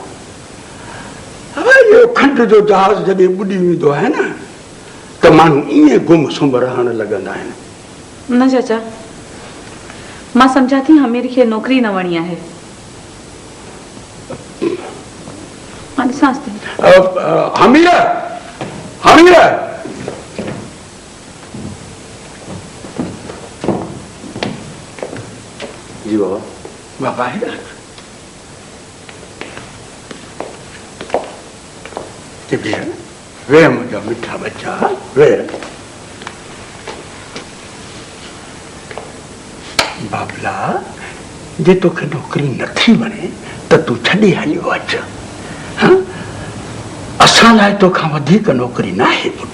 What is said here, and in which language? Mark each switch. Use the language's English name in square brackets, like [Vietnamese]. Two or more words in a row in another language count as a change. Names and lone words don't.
[Sindhi] इहो खंड जो जहाज जॾहिं ॿुॾी वेंदो आहे न त माण्हू ईअं गुम सुम रहण लॻंदा आहिनि। न चाचा, मां सम्झा थी हमीर खे नौकरी न वणी आहे। मां ॾिसांसि थी। हमीर, हमीर, जी बाबा। बाबा है ना? वे मुझा मिठा बच्चा वे। बाबला जे तोखे नौकरी नथी वणे त तूं छॾे हलियो अच। हाँ? असां लाइ तोखां वधीक नौकरी न आहे पुट।